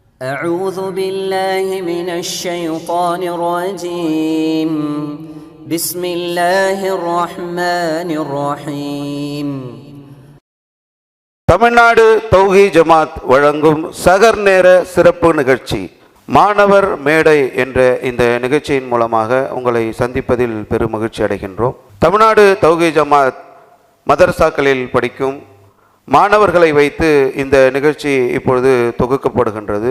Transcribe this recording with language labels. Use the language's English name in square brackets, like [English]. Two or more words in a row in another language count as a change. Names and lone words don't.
[Arabic] أعوذ بالله من الشيطان الرجيم بسم الله الرحمن الرحيم. [Tamil] தமிழ்நாடு தௌஹீத் ஜமாத் வழங்கும் சகர் நேர சிறப்பு நிகழ்ச்சி மாணவர் மேடை என்ற இந்த நிகழ்ச்சியின் மூலமாக உங்களை சந்திப்பதில் பெரும் மகிழ்ச்சி அடைகின்றோம். தமிழ்நாடு தௌஹீத் ஜமாத் மதரசாக்களில் படிக்கும் மாணவர்களை வைத்து இந்த நிகழ்ச்சி இப்பொழுது தொகுக்கப்படுகின்றது.